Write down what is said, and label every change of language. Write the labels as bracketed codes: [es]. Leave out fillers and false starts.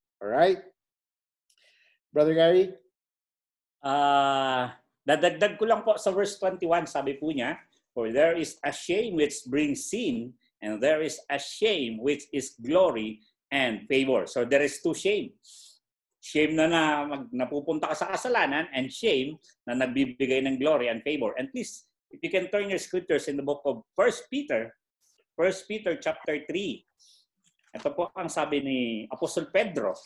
[en] All right? Brother Gary? [tl] Dadagdag ko lang po sa verse 21, sabi po niya, [en] for there is a shame which brings sin, and there is a shame which is glory and favor. So there is two shame. [tl] Shame na napupunta ka sa kasalanan, and shame na nagbibigay ng glory and favor. [en] And please, if you can turn your scriptures in the book of 1 Peter chapter 3. [tl] Ito po ang sabi ni Apostol Pedro.